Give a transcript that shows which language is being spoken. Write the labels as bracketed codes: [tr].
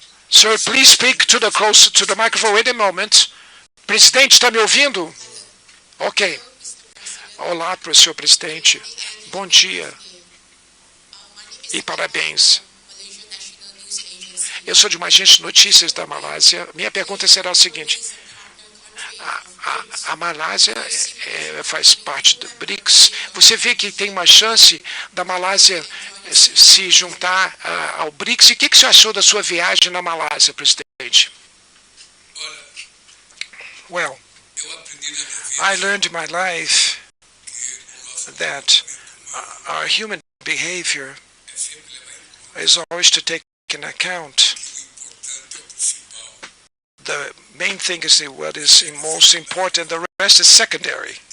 [en] Sir, please speak to the microphone. Wait a moment. [pt] Presidente, está me ouvindo? Ok. Olá, senhor presidente. Bom dia. E parabéns. Eu sou de uma agência de notícias da Malásia. Minha pergunta será a seguinte. A Malásia faz parte do BRICS. Você vê que tem uma chance da Malásia se juntar ao BRICS. E o que você achou da sua viagem na Malásia, presidente? [en] Well, I learned in my life that our human behavior is always to take into account the main thing is what is most important, the rest is secondary.